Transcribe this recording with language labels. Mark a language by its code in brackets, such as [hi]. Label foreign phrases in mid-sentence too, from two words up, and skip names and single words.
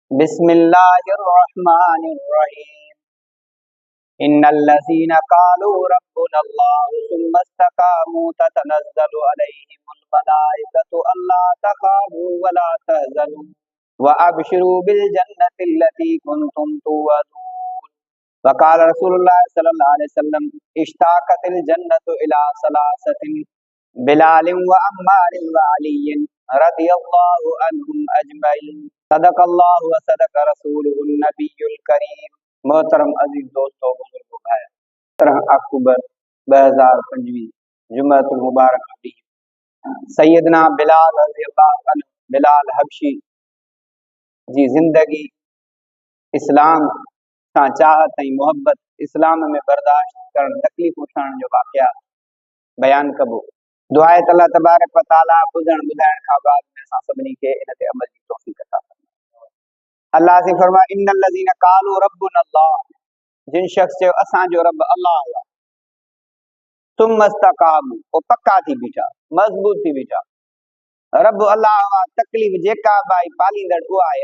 [ar] بسم الله الرحمن الرحيم. إن الذين قالوا ربنا الله ثم استقاموا تتنزل عليهم الملائكة ألا تخافوا ولا تحزنوا وأبشروا بالجنة التي كنتم توعدون. وقال رسول الله صلى الله عليه وسلم اشتاقت الجنة إلى ثلاثة بلال وعمار وعلي رضي الله عنهم أجمعين. صدق الله وصدق رسوله النبي الكريم. [sd] मोहतरम अजीज दोस्तों, बुजुर्गों, भाई, 17 अक्टूबर 2025 जुम्मतुल मुबारक ॾींहुं सैयदना बिलाल [ar] رضي الله عنه, [sd] बिलाल हबशी जी ज़िंदगी इस्लाम सां चाहत ऐं मुहबत, इस्लाम में बर्दाश्त करण, तकलीफ़ उठाइण जो वाक़या बयान कबो। दुआ आहे त अल्लाह [ar] تبارك وتعالى [sd] ॿुधण ॿुधाइण खां बाद में असां सभिनी खे इन ते अमल जी तौफ़ीक़ अता फरमाए। अल्लाह से फरमाए [ar] إن الذين قالوا ربنا الله, [sd] जिन शख्स चयो असांजो रब अल्लाह आहे, [ar] ثم استقاموا, [sd] वो पक्का थी बीठा, मज़बूत थी बीठा। रब अल्लाह आहे, तकलीफ़ जेका भाई पालींदड़ उहा आहे।